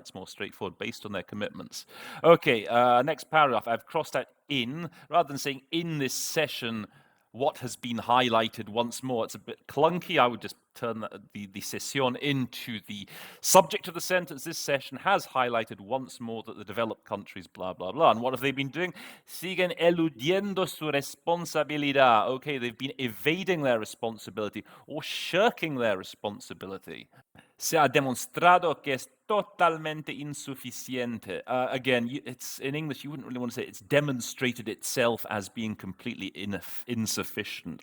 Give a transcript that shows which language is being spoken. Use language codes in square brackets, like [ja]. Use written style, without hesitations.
[en] It's more straightforward, based on their commitments. Okay, next paragraph, I've crossed out in, rather than saying in this session, what has been highlighted once more. It's a bit clunky. I would just turn the session into the subject of the sentence. This session has highlighted once more that the developed countries, blah, blah, blah. And what have they been doing? [es] Siguen eludiendo su responsabilidad. [en] Okay, they've been evading their responsibility or shirking their responsibility. [es] Se ha demostrado que es totalmente insuficiente. [en] Again, it's in English, you wouldn't really want to say it's demonstrated itself as being completely insufficient.